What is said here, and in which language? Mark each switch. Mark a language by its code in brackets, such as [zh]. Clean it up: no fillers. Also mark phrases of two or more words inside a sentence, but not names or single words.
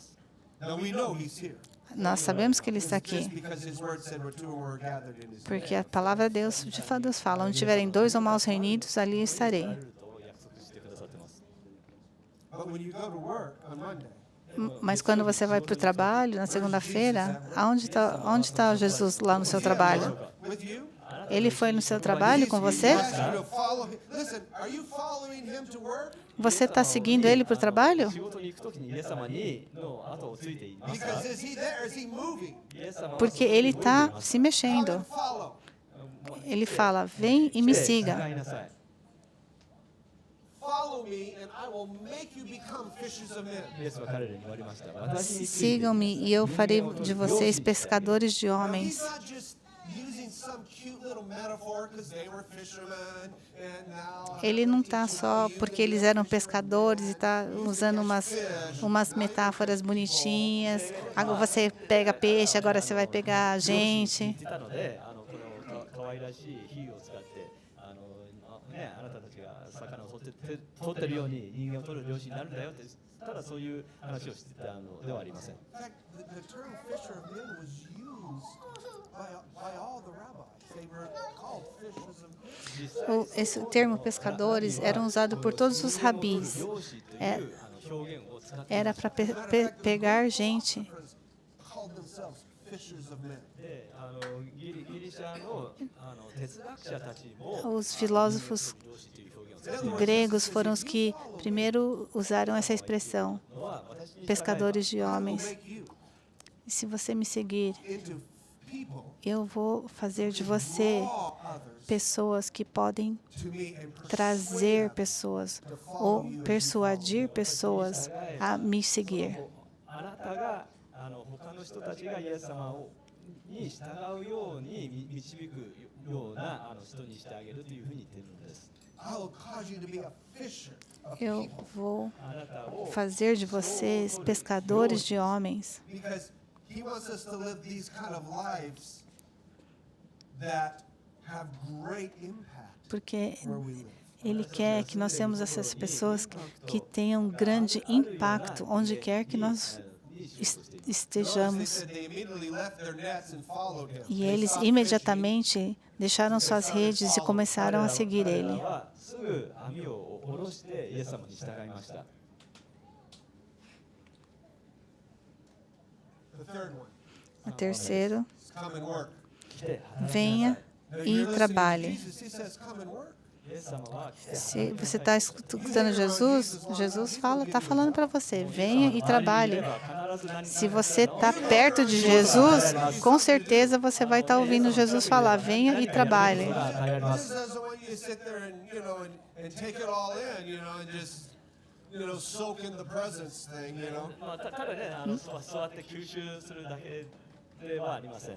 [pt] Nós sabemos que Ele está aqui. Porque a palavra de Deus fala: onde tiverem 2 ou mais reunidos, ali estarei. Mas quando você vai para o trabalho, na segunda-feira, onde tá Jesus lá no seu trabalho? [en] With you? [pt] Ele foi no seu trabalho com você? [en] Ask you to follow him. Listen, are you following him to work? [pt] Você está seguindo ele para o trabalho? [ja] 仕事に行くときにイエス様の後をついていますか [en] Because is he there? Is he moving? [ja] イエス様は [pt] Porque ele está se [en] Tell him [pt] mexendo. [en] follow. [pt] Ele fala, vem e me [ja] 従 [pt] siga. [ja] いなさい [en] Follow me, and I will make you become fishers of men. [ja] イエスは彼らに言われました私について [pt] Sigam-me e eu farei de vocês pescadores de [en] Now, [pt] homens. [en] he's not just using some cute little metaphor because they were fishermen, and now [pt] Ele não está só porque eles eram pescadores e está usando umas metáforas bonitinhas. Agora você pega peixe, agora você vai pegar [ja] 言 [pt] gente. [ja] ってたのでこの可愛らしい比喩を使ってあなたたちが魚を取ってるように人間を取る漁師になるんだよってただそういう話をしてたのではありません [en] in fact, the term fisher of men was used by all the rabbis. They were called fishers of men. [pt] Esse termo pescadores era usado por todos os rabis. [ja] 漁師という表現を使って [pt] Era para pegar gente. [en] Called themselves fishers of men. [ja] でギリシャの哲学者たちも [pt] Os filósofos [ja] 漁師という表現を使って [pt] gregos foram os que primeiro usaram essa expressão, [ja] いるのは私に従えば [pt] pescadores de [en] I will [pt] homens. [en] make you [pt] E se você me seguir, [en] into people [pt] eu vou fazer de você [en] draw others [pt] pessoas que podem [en] to me and [pt] trazer pessoas ou persuadir pessoas a me seguir. [ja] あなたが他の人たちがイエス様に従うように導くような人にしてあげるというふうに言っているのです。 [en] I will cause you to be a fisher of [pt] Eu [en] people. [pt] vou [ja] あなたを [pt] fazer de vocês pescadores de homens. [en] Because he wants us to live these kind of lives that have great impact [pt] Porque [en] where we live. [pt] Ele quer que nós tenhamos essas pessoas que tenham grande impacto onde quer que nós estejamos. [en] Notice they said they immediately left their nets and followed him. [pt] E [en] They [pt] eles [en] stopped [pt] imediatamente deixaram suas redes e começaram a seguir [ja] 彼ら [pt] ele. [ja] はすぐ網を下ろしてイエス様に従いました。 [en] fishing. The third one, [pt] O terceiro, [en] come and work. [ja] 来て働きなさい [pt] venha [en] Now, [pt] e [en] you're listening to [pt] trabalhe. [en] Jesus, he says, come and work. [ja] イエス様は来て [pt] Se você está escutando Jesus, Jesus está falando para você, venha e trabalhe. [ja] 必ず何か [pt] Se você está perto de Jesus, com certeza você vai estar ouvindo Jesus falar, venha e trabalhe. [ja] が与えられます [en] Jesus doesn't want you to sit there and, and take it all in, and just, soak in the presence thing, [ja] まあただね座って吸収するだけではありません。